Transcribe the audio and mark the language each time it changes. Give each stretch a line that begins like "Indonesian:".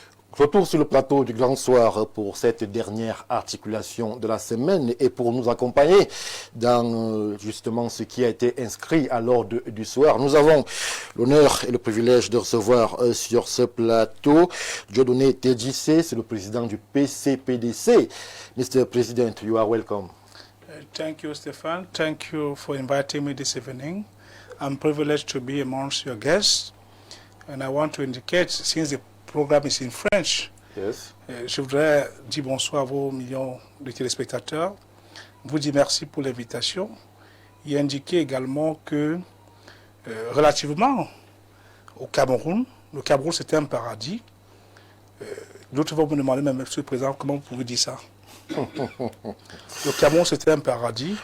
French: Retour sur le plateau du Grand Soir pour cette dernière articulation de la semaine et pour nous accompagner dans justement ce qui a été inscrit à l'ordre du soir. Nous avons l'honneur et le privilège de recevoir sur ce plateau Dieudonné Tedjissé, c'est le président du PCPDC.
English: Mr. President, you are welcome. Thank you, Stéphane. Thank you for inviting me this evening. I'm privileged to be amongst your guests, and I want to indicate, since the programme is in French, Yes.
French: Je voudrais dire bonsoir à vos millions de téléspectateurs, vous dire merci pour l'invitation et indiquer également que relativement au Cameroun, le Cameroun c'était un paradis. D'autres vont me demander, même Monsieur le Président, comment vous pouvez dire ça? Le Cameroun c'était un paradis.